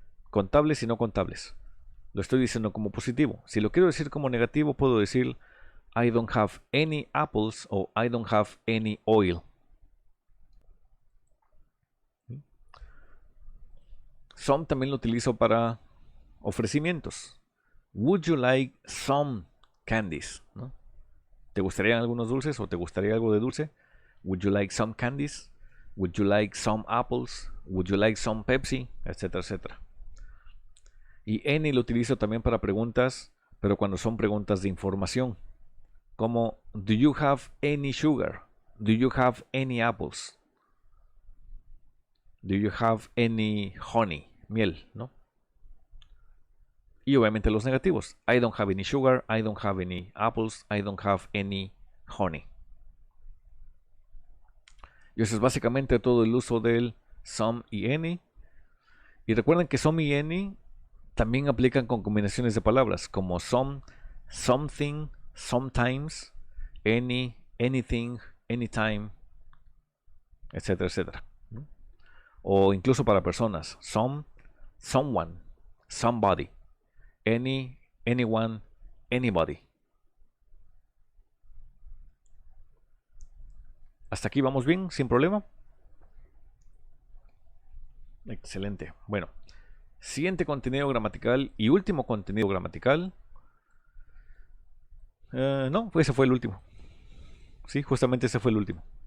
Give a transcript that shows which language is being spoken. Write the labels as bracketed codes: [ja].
[es] Contables y no contables. Lo estoy diciendo como positivo. Si lo quiero decir como negativo, puedo decir, [en] I don't have any apples o I don't have any oil. [es] Some también lo utilizo para ofrecimientos. [en] Would you like some candies? [es] ¿No? ¿Te gustarían algunos dulces o te gustaría algo de dulce? [en] Would you like some candies? Would you like some apples? Would you like some Pepsi? [es] Etcétera, etcétera. Y any lo utilizo también para preguntas, pero cuando son preguntas de información. [en] Como, do you have any sugar? Do you have any apples? Do you have any honey? [es] Miel, ¿no? Y obviamente los negativos. [en] I don't have any sugar, I don't have any apples, I don't have any honey. [es] Y eso es básicamente todo el uso del some y any. Y recuerden que some y any también aplican con combinaciones de palabras como some, something, sometimes, any, anything, anytime, etcétera, etcétera. O incluso para personas, some, someone, somebody, any, anyone, anybody. Hasta aquí vamos bien, sin problema. Excelente. Bueno, siguiente contenido gramatical y último contenido gramatical. No, ese fue el último. Sí, justamente ese fue el último.